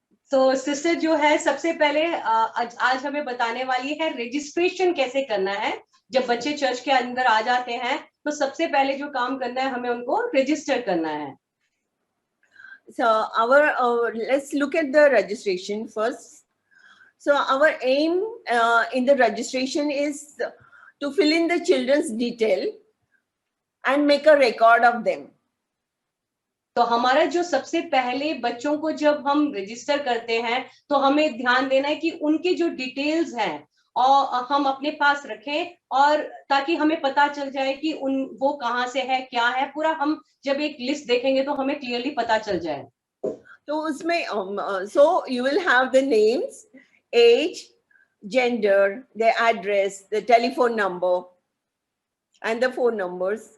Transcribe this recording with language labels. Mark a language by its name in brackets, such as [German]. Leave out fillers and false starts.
[Hindi] तो सिस्टर जो है सबसे पहले आज हमें बताने वाली है रजिस्ट्रेशन कैसे करना है। जब बच्चे चर्च के अंदर आ जाते हैं तो सबसे पहले जो काम करना है हमें उनको रजिस्टर करना है। [English] So let's look at the registration first. So our aim in the registration is to fill in the children's detail and make a record of them. [Hindi] तो हमारा जो सबसे पहले बच्चों को जब हम रजिस्टर करते हैं तो हमें ध्यान देना है कि उनके जो डिटेल्स हैं और हम अपने पास रखें और ताकि हमें पता चल जाए कि वो कहाँ से है क्या है पूरा हम जब एक लिस्ट देखेंगे तो हमें क्लियरली पता चल जाए। तो उसमें [English] so you will have the names, age, gender, the address, the telephone number and the phone numbers.